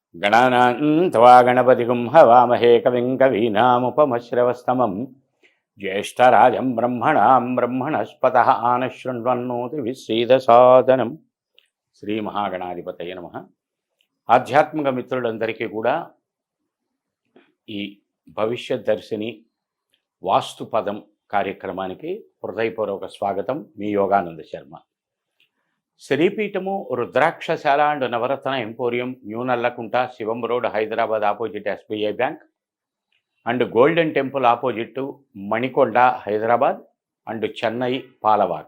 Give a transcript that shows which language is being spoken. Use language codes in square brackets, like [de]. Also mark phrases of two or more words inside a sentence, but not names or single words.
[sa] गणानां त्वा गणपतिगुं हवामहे कविं कवीनामुपमश्रवस्तमं ज्येष्ठराजं ब्रह्मणां ब्रह्मणस्पतः आनशृण्वन्नोतिभिश्रीदसादनं శ్రీ మహాగణాధిపతయ నమః. [te] ఆధ్యాత్మిక మిత్రులందరికీ కూడా ఈ భవిష్యత్ దర్శిని వాస్తు పదం కార్యక్రమానికి హృదయపూర్వక స్వాగతం. మీ యోగానంద శర్మ. శ్రీపీఠము రుద్రాక్షశాల అండ్ నవరత్న ఎంపోరియం, న్యూ నల్లకుంట, శివం రోడ్, హైదరాబాద్, ఆపోజిట్ ఎస్బీఐ బ్యాంక్, అండ్ గోల్డెన్ టెంపుల్ ఆపోజిట్ మణికొండ, హైదరాబాద్, అండ్ చెన్నై, పాలవాకం.